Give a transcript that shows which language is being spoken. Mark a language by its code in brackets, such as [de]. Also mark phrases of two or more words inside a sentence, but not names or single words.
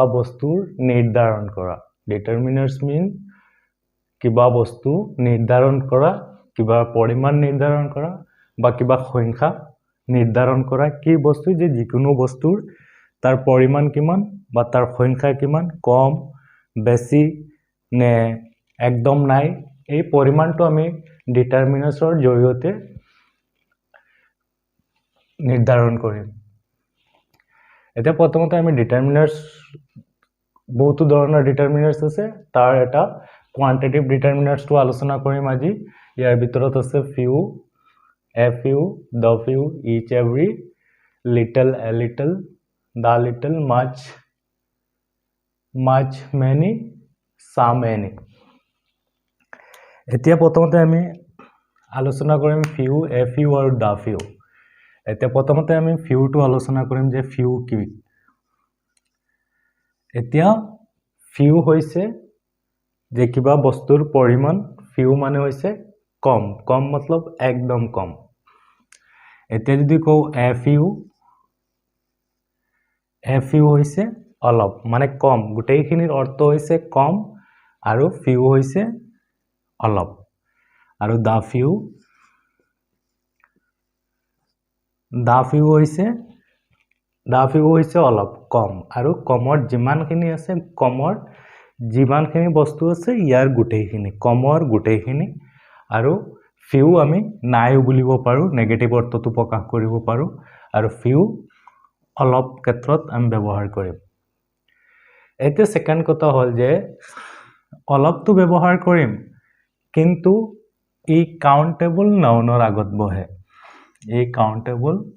[as] বস্তুৰ নিৰ্ধাৰণ কৰা ডিটারমিনার্স মিন কিবা বস্তু নিৰ্ধাৰণ কৰা কিবা পৰিমাণ নিৰ্ধাৰণ কৰা বা কিবা সংখ্যা নিৰ্ধাৰণ কৰা কি বস্তু যে যিকোনো বস্তুৰ তাৰ পৰিমাণ কিমান বা তাৰ সংখ্যা কিমান কম বেছি নে একদম নাই এই পৰিমাণটো আমি ডিটারমিনার্সৰ জৰিয়তে নিৰ্ধাৰণ কৰিম এটা প্ৰথমতে আমি ডিটারমিনার্স বহুতো ধৰণৰ ডিটারমিনার্স আছে তাৰ এটা [en] quantitative determinants [as] to আলোচনা কৰিম আজি ইয়াৰ ভিতৰত আছে [en] few the few each every little a little the little much many some many [as] এতিয়া প্ৰথমতে আমি আলোচনা কৰিম [en] few a few [as] আৰু [en] the few [as] এতিয়া প্ৰথমতে আমি few টো আলোচনা কৰিম যে few কি এতিয়া few হৈছে যে কিবা বস্তুৰ পৰিমাণ few মানে হৈছে কম কম मतलब একদম কম এতিয়া যদি কও [en] a few [as] হৈছে অলপ মানে কম গোটেইখিনিৰ অৰ্থ হৈছে কম আৰু few হৈছে অলপ আৰু [en] the few [as] হৈছে অলপ কম আৰু কমৰ যিমানখিনি আছে কমৰ যিমানখিনি বস্তু আছে ইয়াৰ গোটেইখিনি কমৰ গোটেইখিনি আৰু few আমি নাই বুলিব পাৰো নেগেটিভ অৰ্থটো প্ৰকাশ কৰিব পাৰো আৰু few অলপ ক্ষেত্ৰত আমি ব্যৱহাৰ কৰিম এতে সেকেন্ড কথা হল যে অলপটো ব্যৱহাৰ কৰিম কিন্তু ই [en] countable nounৰ [as] আগত বহে এই কাউন্টেবল